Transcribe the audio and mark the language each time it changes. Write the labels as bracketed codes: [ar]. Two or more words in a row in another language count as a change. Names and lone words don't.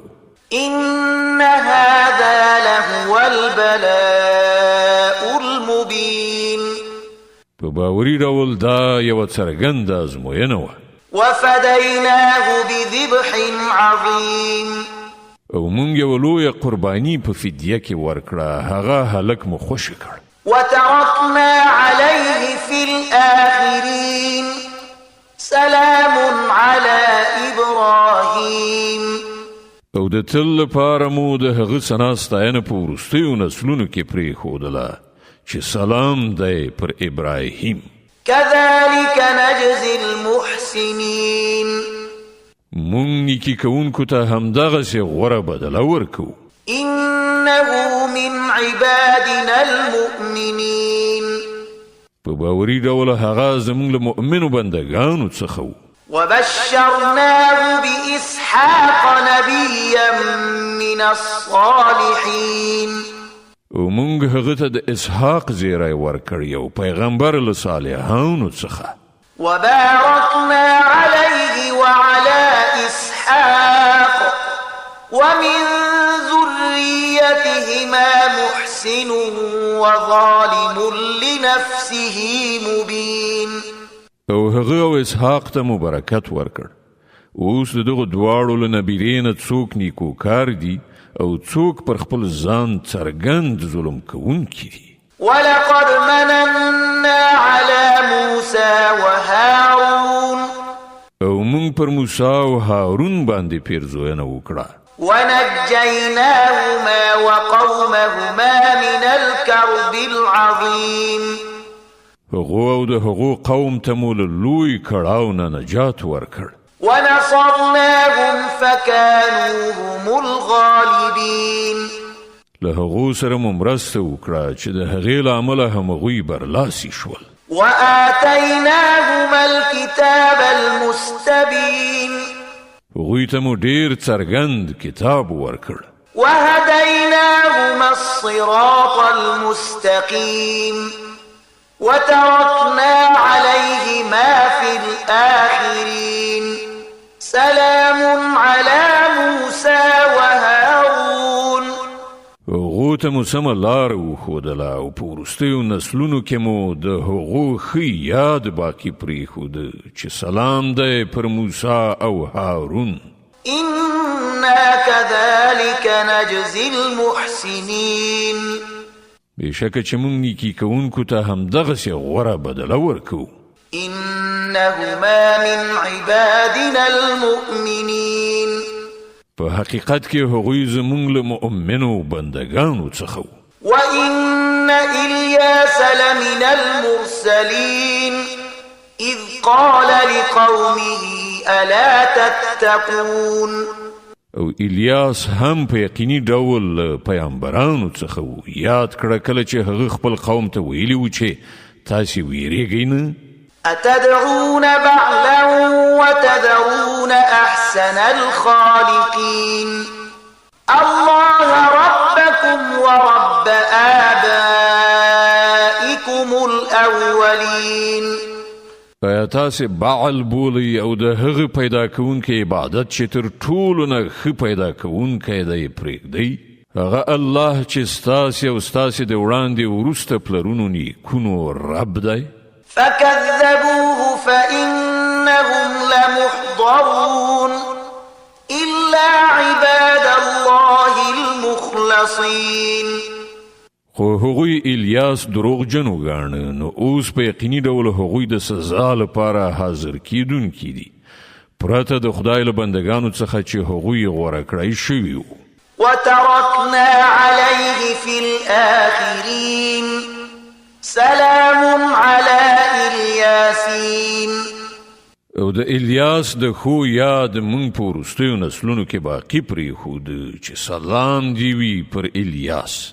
[ar] إن هذا لهو البلاء المبين. [ps] په باوري ډول دا یوه څرګنده ازموینه وه. [ar] وفديناه بذبح عظيم. [ps] او موږ یوه لویه قرباني په فدیه کې ورکړه، هغه هلک مو خوشې کړ. [ar] وتركنا عليه في الآخرين سلام على إبراهيم. [ps] او د تل لپاره مو د هغه ثنا ستاینه په وروستیو نسلونو کې پرېښودله چې سلام دی پر ابراهیم. [ar] كذلك نجزي المحسنين. [ps] موږ نیکي کوونکو ته همدغسې غوره بدله ورکوو. [ar] إنه من عبادنا المؤمنين. [ps] په باوري ډول هغه زموږ له مؤمنو بندګانو څخه و. [ar] وبشرناه بإسحاق نبيا من الصالحين. [ps] او موږ هغه ته د اسحاق زیری ورکړ یو پیغمبر له صالحانو څخه. [ar] وباركنا عليه وعلى إسحاق ومن ذريتهما محسن وظالم لنفسه مبين. [ps] او هغه او اسحاق ته مبارکت ورکړ. اوس دغه دواړو له نبیرې نه څوک نیکوکار دي او څوک پر خپل ځان څرګند ظلم کوونکي دي. [ar] ولقد مننا على موسى وهارون. [ps] او موږ پر موسی او هارون باندې پیرزوینه وکړه. [ar] ونجيناهما وقومهما من الكرب العظيم. [ps] هغو او د هغو قوم ته مو له لوی کړاو نه نجات ورکړ. [ar] ونصرناهم فكانوا هم الغالبين. [ps] له هغو سره مو مرسته وکړه چې د هغې له امله هم هغوی برلاسي شول. [ar] وآتيناهما الكتاب المستبين. [ps] هغوی ته مو ډېر څرګند کتاب ورکړ. [ar] وهديناهما الصراط المستقيم. وتركنا عليهما في الآخرين سلام على موسى وهارون. [ps] هغو ته مو سمه لار وښودله او په وروستیو نسلونو کې مو د هغو ښه یاد باقي پرېښوده چې سلام دی پر موسی او هارون. [ar] إنا كذلك نجزي المحسنين. [ps] بېشکه چې موږ نیکي کوونکو ته همدغسې غوره بدله ورکوو. [ar] إنهما من عبادنا المؤمنين. [ps] په حقیقت کې هغوی زموږ له مؤمنو بندګانو څخه وو. [ar] وإن إلياس لمن المرسلين إذ قال لقومه ألا تتقون. [ps] او الیاس هم په یقیني ډول پیغمبرانو څخه وو. یاد کړه کله چې هغه خپل قوم ته ویلي و چې تاسې ویریږئ نه. [ar] أتدعون بعلا وتذرون أحسن الخالقين الله ربكم ورب آبائكم الأولين. [ps] ایا تاسې بعل بولئ او د هغه پیدا کوونکی عبادت چې تر ټولو نه ښه پیدا کوونکی دی پرېږدئ؟ هغه الله چې ستاسې او ستاسې د وړاندې وروسته پلرونو نیکونو رب دی. [ar] فكذبوه فإنهم لمحضرون إلا عباد الله المخلصين. [ps] خو هغوی الیاس دروغجن وګاڼه، نو اوس په یقیني ډول هغوی د سزا لپاره حاضر کیدونکي دي پرته د خدای له بندګانو څخه چې هغوی غوره کړی شوي وو. [ar] وتركنا عليه في الآخرين سلام على الياسين. [ps] او د الیاس د خو یاد موږ په وروستیو نسلونو کې باقي پرېښود چې سلام دی وي پر الیاس.